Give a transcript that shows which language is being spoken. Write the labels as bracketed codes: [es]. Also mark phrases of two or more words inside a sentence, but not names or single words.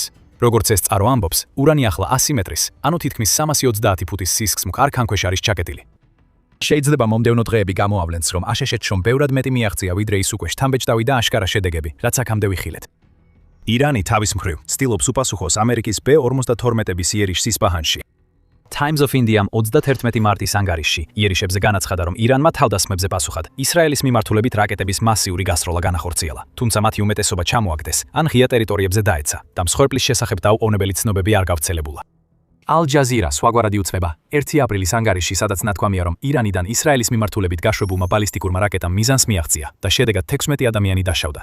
[ka] როგორც ეს წყარო ამბობს, ურანი ახლა 100 მეტრის, ანუ თითქმის 330 ფუტის სისქს მყარ-ქანქვეშ არის ჩაკეტილი. შეიძლება მომდევნო დღეები გამოავლენს, რომ ASHS-მ ბევრად მეტი მიაღწია, ვიდრე ის უკვე შთამბეჭდავი და აშკარა შედეგები, რაც აქამდე ვიხილეთ. ირანი თავის მხრივ ცდილობს უპასუხოს ამერიკის B-52-ების იერიშს ისპაჰანში. Times of India-მ 31 მარტის ანგარიშში იერიშებზე განაცხადა, რომ ირანმა თავდასხმებზე პასუხად ისრაელის მიმართულებით რაკეტების მასიური გასროლა განახორციელა, თუმცა მათი უმეტესობა ჩამოაგდეს ან ღია ტერიტორიებზე დაეცა და მსხვერპლის შესახებ დაუყოვნებელი ცნობები არ გავრცელებულა. Al Jazeera სხვაგვარადი უცბება 1 აპრილის ანგარიშში, სადაც ნათქვამია, რომ ირანიდან ისრაელის მიმართულებით გაშვებულმა ბალისტიკურმა რაკეტამ მიზანს მიაღწია და შედეგად 16 ადამიანი დაშავდა.